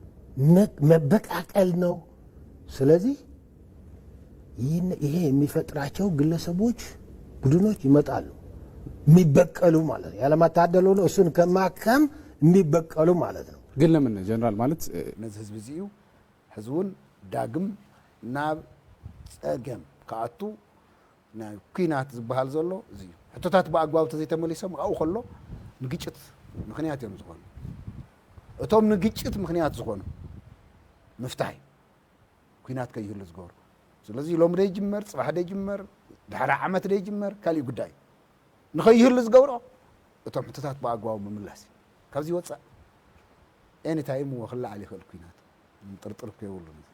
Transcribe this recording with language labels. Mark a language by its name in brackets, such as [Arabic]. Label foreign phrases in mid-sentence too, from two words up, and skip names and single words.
[Amharic] መበቃቀል ነው። ስለዚህ ይሄ የሚፈጥራቸው ግለሰቦች ቡድኖች ይመጣሉ የሚበቀሉ ማለት ነው። ያለማታደሉ ነው እሱን ከማከም የሚበቀሉ ማለት ነው። ግን ለምን ጀነራል ማለት [Tigrinya] ነዚ ህዝብ እዚዩ ህዝቡን ዳግም ናብ ፀገም ካኣቱ ናይ ኩናት ዝበሃል ዘሎ እዚዩ ሕቶታት ብኣግባብ ተዘይተመሊሶም ኣብኡ ከሎ ንግጭት ምክንያት እዮም ዝኾኑ እቶም ንግጭት ምክንያት ዝኾኑ ምፍታሕ ኩናት ከይህሉ ዝገብሩ ስለዚ ሎም ደ ይጅመር ፅባሕ ደ ይጅመር ድሕሪ ዓመት ደ ይጅመር ካልእ ጉዳይ ንኸይህሉ ዝገብሮ እቶም ሕቶታት ብኣግባቡ ምምላስ ካብዚ ወፃእ [English] any time [Tigrinya] ወክላዓል ይኽእል ኩናት ጥርጥር ከይብሉ